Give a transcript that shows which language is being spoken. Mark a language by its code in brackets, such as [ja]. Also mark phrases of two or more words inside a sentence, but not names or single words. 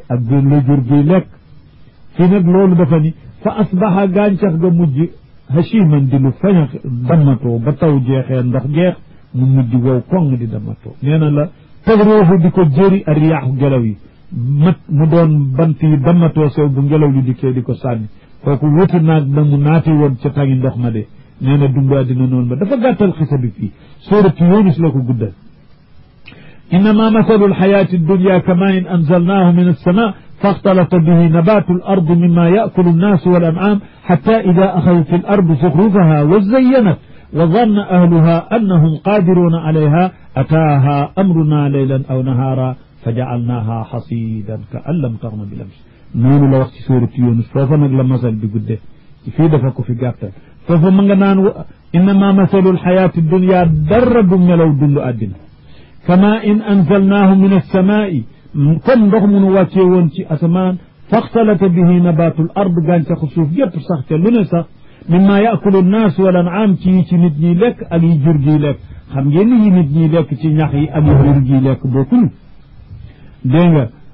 [wo] ak gën la jur gi lekk fii nag loolu dafa ni [ar] فأصبح [wo] gàncax ga mujj hashiman di lu fañax dammatoo ba taw jeexee ndox jeex mu mujj wow koŋ di dammatoo nee na la tadruuhu di ko jëri [ar] الرياح [wo] ngelaw yi mu doon bant yi dammatoo sew bu ngelaw li dikkee di ko sànni kooku wuti naag na mu naati woon ca tangi ndox ma de nee na dundu àddina noonu ba dafa gàttal xisa bi fii suuratu Yunus la ko guddal [ar] إنما مثل الحياة الدنيا كماء أنزلناه من السماء فاختلط به نبات الأرض مما يأكل الناس والأنعام حتى إذا أخذت الأرض زخرفها وازينت وظن أهلها أنهم قادرون عليها أتاها أمرنا ليلا أو نهارا فجعلناها حصيدا كأن لم تغن بالأمس [wo] noonu la wax ci suuratu Yunus foofa nag la masal bi gudde fii dafa ko fi gàttal foofa ma nga naan [ar] إنما مثل الحياة الدنيا [wo] dara du melaw dundu àddina [ar] كماء أنزلناه من السماء [wo] comme ndox munu wàccee woon ci asamaan [ar] فاختلط به نبات الأرض [wo] gàncaxu suuf yépp sax te lu ne sax [ar] مما يأكل الناس والأنعام [wo] ci yi ci nit ñiy lekk ak yi jur giy lekk xam ngeen ni yi nit ñiy lekk ci ñax yi ak yi jur giy lekk bokkuñu dégg nga